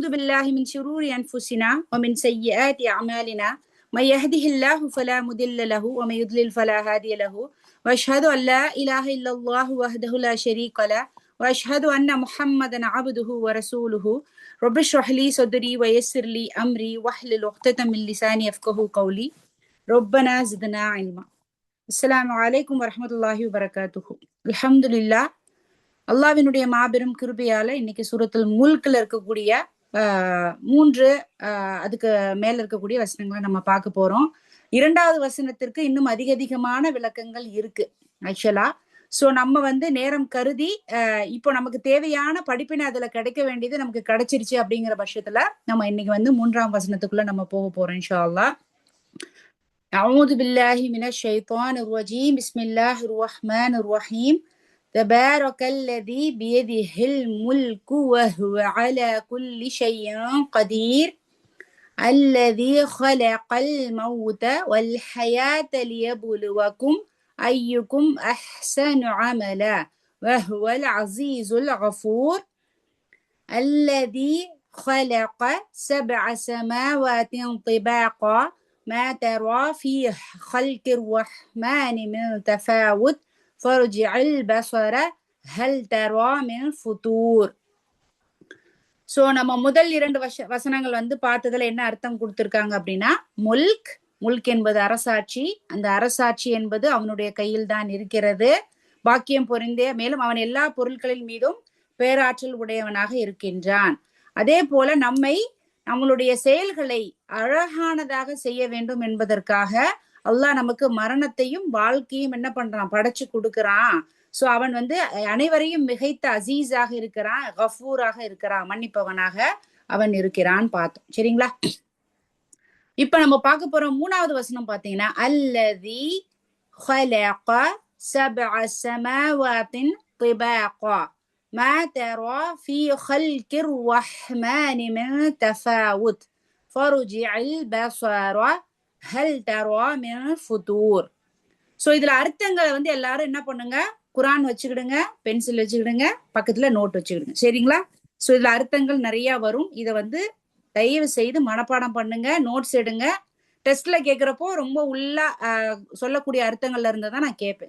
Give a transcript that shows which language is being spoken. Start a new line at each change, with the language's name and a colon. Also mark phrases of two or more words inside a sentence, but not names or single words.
Arabic: بالله من شرور أنفسنا ومن سيئات أعمالنا من يهده الله فلا مضل له ومن يضلل فلا هادي له وأشهد أن لا إله إلا الله وحده لا شريك له وأشهد أن محمدا عبده ورسوله رب اشرح لي صدري ويسر لي أمري واحلل عقدة من لساني يفقهوا قولي ربنا زدنا علما. السلام عليكم ورحمة الله وبركاته.
Tamil: அல்ஹம்துலில்லாஹ். அல்லாஹ்வினுடைய மாபெரும் கிருபையால இன்னைக்கு சூரத்துல் முல்க்ல இருக்கக்கூடிய மூன்று அதுக்கு மேல இருக்கக்கூடிய வசனங்களை நம்ம பார்க்க போறோம். இரண்டாவது வசனத்திற்கு இன்னும் அதிகமான விளக்கங்கள் இருக்கு ஆக்சுவலா. சோ நம்ம நேரம் கருதி இப்போ நமக்கு தேவையான படிப்பினை அதுல கிடைக்க வேண்டியது நமக்கு கிடைச்சிருச்சு அப்படிங்கிற பட்சத்துல நம்ம இன்னைக்கு மூன்றாம் வசனத்துக்குள்ள நம்ம போக போறோம்
Arabic: إن شاء الله. أعوذ بالله من الشيطان الرجيم بسم الله الرحمن الرحيم تبارك الذي بيده الملك وهو على كل شيء قدير الذي خلق الموت والحياة ليبلوكم أيكم أحسن عملا وهو العزيز الغفور الذي خلق 7 سماوات طباقا ما ترى في خلق الرحمن من تفاوت فارجع البصر هل ترى من فطور.
Tamil: சோ நம்ம முதல் 2 வசனங்கள் பார்த்ததுல என்ன அர்த்தம் கொடுத்திருக்காங்க அப்படின்னா, முல்க் என்பது அரசாட்சி, அந்த அரசாட்சி என்பது அவனுடைய கையில் தான் இருக்கிறது, பாக்கியம் பொருந்தே, மேலும் அவன் எல்லா பொருட்களின் மீதும் பேராற்றல் உடையவனாக இருக்கின்றான். அதே போல நம்மளுடைய செயல்களை அழகானதாக செய்ய வேண்டும் என்பதற்காக அல்லாஹ் நமக்கு மரணத்தையும் வாழ்க்கையும் என்ன பண்றான், படைச்சு கொடுக்கறான். சோ அவன் அனைவரையும் மிகைத்த அசீஸாக இருக்கிறான், கஃபூராக இருக்கிறான், மன்னிப்பவனாக அவன் இருக்கிறான் பார்த்தோம். சரிங்களா? இப்ப நம்ம பார்க்க போற மூணாவது வசனம் பாத்தீங்கன்னா,
Arabic: الذي خلق 7 سماوات طباقا ما ترى في خلق الرحمن من تفاوت فارجع البصر هل ترى من فطور.
Tamil: சோ இதுல அர்த்தங்களை எல்லாரும் என்ன பண்ணுங்க, குரான் வச்சுக்கிடுங்க, பென்சில் வச்சுக்கிடுங்க, பக்கத்துல நோட் வச்சுக்கிடுங்க. சரிங்களா? சோ இதுல அர்த்தங்கள் நிறைய வரும். இதை தயவு செய்து மனப்பாடம் பண்ணுங்க, நோட்ஸ் எடுங்க. டெஸ்ட்ல கேட்கிறப்போ ரொம்ப உள்ள சொல்லக்கூடிய அர்த்தங்கள்ல இருந்ததான் நான் கேட்பேன்.